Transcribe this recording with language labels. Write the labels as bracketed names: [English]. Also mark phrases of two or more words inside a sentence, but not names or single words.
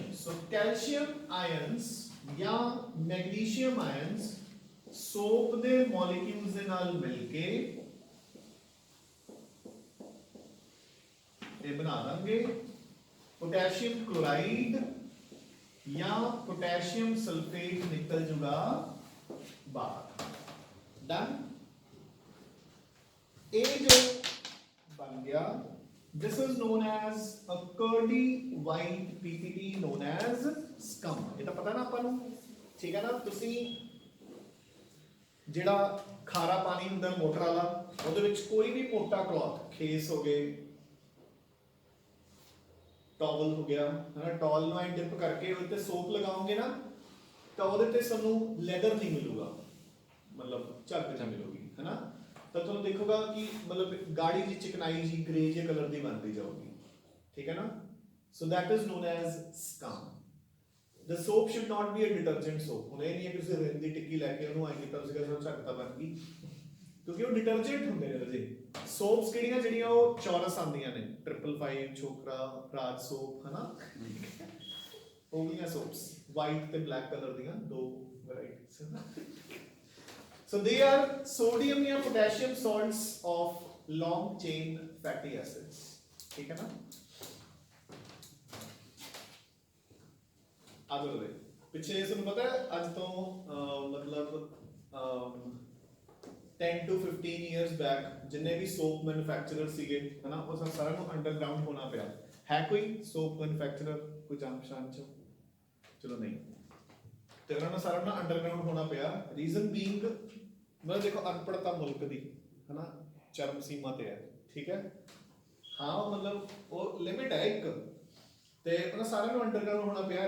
[Hindi] सो [English] calcium ions [Hindi] या [English] magnesium ions [Hindi] सोप दे मॉलिक्यूल्स [Punjabi] ਦੇ ਨਾਲ ਮਿਲਕੇ [Hindi] ये बना देंगे [English] potassium chloride [Hindi] या [English] potassium sulphate, [Punjabi] ਨਿਕਲ ਜੂਗਾ ਬਾਹਰ। [English] done. [Hindi] ये जो बन गया [English] this is known as a curdy white ppt known as scum. [Hindi] ये तो पता ना अपन, ठीक है ना। [Punjabi] तुसी ਜਿਹੜਾ ਖਾਰਾ ਪਾਣੀ ਹੁੰਦਾ ਮੋਟਰ ਵਾਲਾ, ਉਹਦੇ ਵਿੱਚ ਕੋਈ ਵੀ ਮੋਟਾ ਕਲੌਥ, ਖੇਸ ਹੋ ਗਏ, ਟਾਵਲ ਹੋ ਗਿਆ ਹਨਾ, ਟਾਵਲ ਨੂੰ ਐ ਡਿਪ ਕਰਕੇ ਉਹਦੇ ਤੇ ਸੋਪ ਲਗਾਓਗੇ ਨਾ ਤਾਂ ਉਹਦੇ ਤੇ ਸਾਨੂੰ ਲੈਦਰ ਨਹੀਂ ਮਿਲੂਗਾ, ਮਤਲਬ ਝੱਗ ਨਹੀਂ ਮਿਲੂਗੀ ਹਨਾ, ਤਾਂ ਤੁਹਾਨੂੰ ਦੇਖੋਗਾ ਕਿ ਮਤਲਬ ਗਾੜੀ ਜੀ ਚਿਕਨਾਈ ਜੀ ਗ੍ਰੇ ਜਿਹੇ ਕਲਰ ਦੀ ਬਣਦੀ ਜਾਊਗੀ, ਠੀਕ ਹੈ ਨਾ। [English] so that is known as scum. The soap should not be a detergent soap। [Punjabi] ਹੁਣ ਇਹ ਨਹੀਂ ਹੈ ਕਿ ਤੁਸੀਂ ਰਿੰਨ ਦੀ ਟਿੱਕੀ ਲੈ ਕੇ ਉਹਨੂੰ ਐਂ ਕੀਤਾ ਤੁਸੀਂ ਕਹਿੰਦੇ ਹੋ ਝੱਗ ਤਾਂ ਬਣ ਗਈ, ਕਿਉਂਕਿ ਉਹ ਡਿਟਰਜੈਂਟ ਹੁੰਦੇ ਨੇ ਰਾਜੇ। ਸੋਪਸ ਕਿਹੜੀਆਂ ਜਿਹੜੀਆਂ ਉਹ ਚੌਰਸ ਆਉਂਦੀਆਂ ਨੇ, 555 ਛੋਕਰਾ ਰਾਜ ਸੋਪ ਹਨਾ, ਉਹ ਗਈਆਂ ਸੋਪਸ ਵਾਈਟ ਤੇ ਬਲੈਕ ਕਲਰ ਦੀਆਂ ਦੋ ਵੈਰਾਈਟੀਜ਼। [English] So they are sodium ਜਾਂ potassium salts of long chain fatty acids, [Punjabi] ਠੀਕ ਹੈ ਨਾ। ਆਦਰ ਦੇ ਪਿੱਛੇ ਤੁਹਾਨੂੰ ਪਤਾ ਹੈ ਅੱਜ ਤੋਂ ਮਤਲਬ [English] 10 to 15 years back [Punjabi] ਜਿੰਨੇ ਵੀ [English] soap manufacturer [Punjabi] ਸੀਗੇ ਹਨਾ, ਉਹ ਸਾਰਿਆਂ ਨੂੰ ਅੰਡਰਗਰਾਉਂਡ ਹੋਣਾ ਪਿਆ। ਹੈ ਕੋਈ [English] soap manufacturer [Punjabi] ਕੋਈ ਜਾਣ ਪਛਾਣ ਚ? ਚਲੋ ਨਹੀਂ, ਤੇ ਉਹਨਾਂ ਨੂੰ ਸਾਰਿਆਂ ਨੂੰ ਅੰਡਰਗਰਾਉਂਡ ਹੋਣਾ ਪਿਆ। [English] reason being [Punjabi] ਮਤਲਬ ਦੇਖੋ ਅਨਪੜ੍ਹਤਾ ਮੁਲਕ ਦੀ ਹਨਾ ਚਰਮ ਸੀਮਾ ਤੇ ਹੈ, ਠੀਕ ਹੈ ਹਾਂ, ਉਹ ਮਤਲਬ ਉਹ ਲਿਮਿਟ ਹੈ ਇੱਕ, ਤੇ ਉਹਨਾਂ ਸਾਰਿਆਂ ਨੂੰ ਅੰਡਰਗਰਾਉਂਡ ਹੋਣਾ ਪਿਆ।